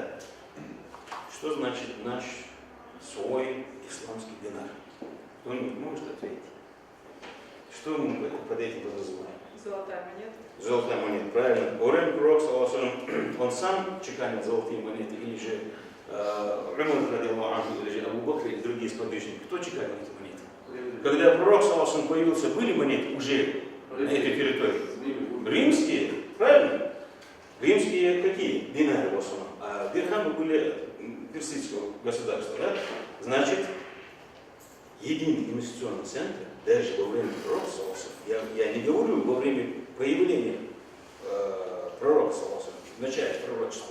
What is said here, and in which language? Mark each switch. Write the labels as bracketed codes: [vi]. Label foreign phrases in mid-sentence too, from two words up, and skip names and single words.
[ru] Что значит наш свой исламский динар? Кто-нибудь может ответить? Что мы под этим подразумеваем? Золотая монета. Золотая монета, правильно. Во время пророка, он сам чеканил золотые монеты, или же Умар [ar] رضي الله عنه, [ru] или же Абу Бакр и другие сподвижники, кто чеканил эти монеты? Когда пророк саллаллаху появился, были монеты уже на этой территории? Римские, правильно? Римские какие? Динары в основном. А дирхамы были персидского государства, да? Значит, единый инвестиционный центр, даже во время пророка саллаллаху, я не говорю во время появления пророка саллаллаху, в начале пророчества,